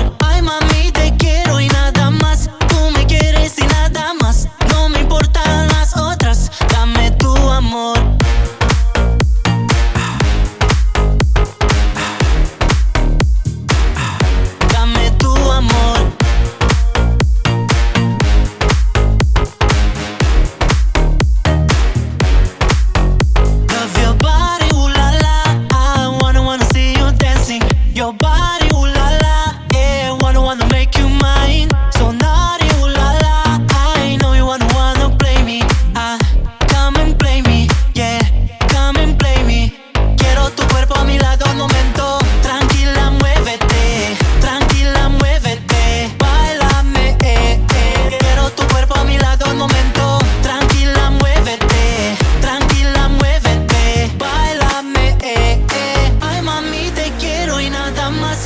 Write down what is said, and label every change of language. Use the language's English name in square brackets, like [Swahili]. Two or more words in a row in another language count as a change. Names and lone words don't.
[Spanish] Ay, mami, te quiero y nada más. Tú me quieres y nada más. No me importan las otras. Dame tu amor. Dame tu amor. [English] Your body, ooh la la, yeah, wanna make you mine. So naughty, ooh la la, I know you wanna play me. Come and play me, yeah, come and play me. [Spanish] Quiero tu cuerpo a mi lado un momento. Tranquila, muévete, báilame, Quiero tu cuerpo a mi lado un momento. Tranquila, muévete, báilame, Ay, mami, te quiero y nada más.